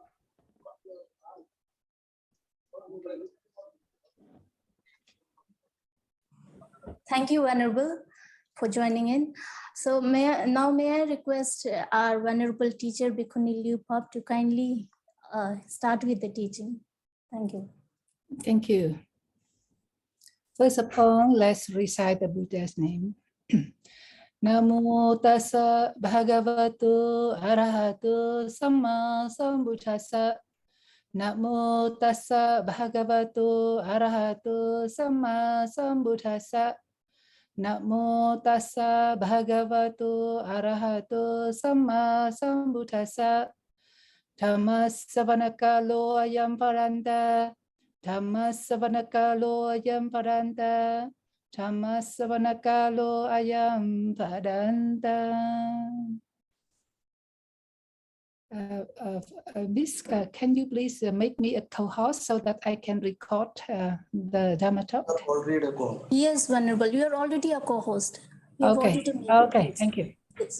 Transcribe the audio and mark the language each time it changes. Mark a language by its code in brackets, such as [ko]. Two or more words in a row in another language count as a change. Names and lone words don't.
[en] Thank you, Venerable, for joining in. So may I request our Venerable teacher, Bhikkhuni Lieu Phap, to kindly start with the teaching. Thank you. Thank you. First of all, let's recite the Buddha's name. [pi] Namo tassa bhagavato arahato samma sambuddhassa. Namo tassa bhagavato arahato samma sambuddhassa. Namo tassa bhagavato arahato samma sambuddhassa. Dhammas savanakalo ayam paranta. Dhammas savanakalo ayam paranta. Dhammas savanakalo ayam padanta. [en] Can you please make me a co-host so that I can record the Dhamma Talk? Yes, Venerable, you are already a co-host. Okay, thank you. Yes.